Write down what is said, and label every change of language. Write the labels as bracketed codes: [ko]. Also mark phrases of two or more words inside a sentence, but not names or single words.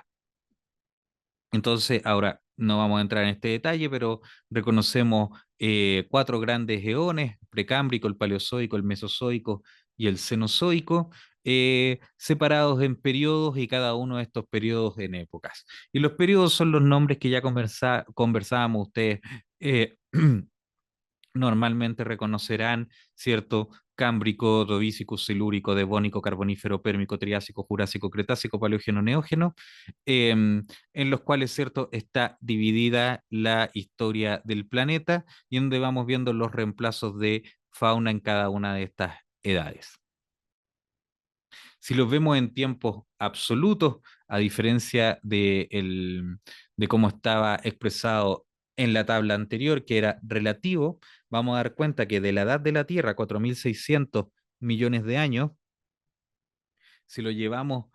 [es] Entonces, ahora no vamos a entrar en este detalle, pero reconocemos cuatro grandes eones: precámbrico, el paleozoico, el mesozoico y el cenozoico, separados en periodos, y cada uno de estos periodos en épocas. Y los periodos son los nombres que ya conversábamos ustedes. eh, Normalmente reconocerán, ¿cierto? Cámbrico, Dovícico, Silúrico, Devónico, Carbonífero, Pérmico, Triásico, Jurásico, Cretácico, Paleógeno, Neógeno, en los cuales, ¿cierto?, está dividida la historia del planeta y donde vamos viendo los reemplazos de fauna en cada una de estas edades. Si los vemos en tiempos absolutos, a diferencia de cómo estaba expresado en la tabla anterior, que era relativo, vamos a dar cuenta que de la edad de la Tierra, 4.600 millones de años, si lo llevamos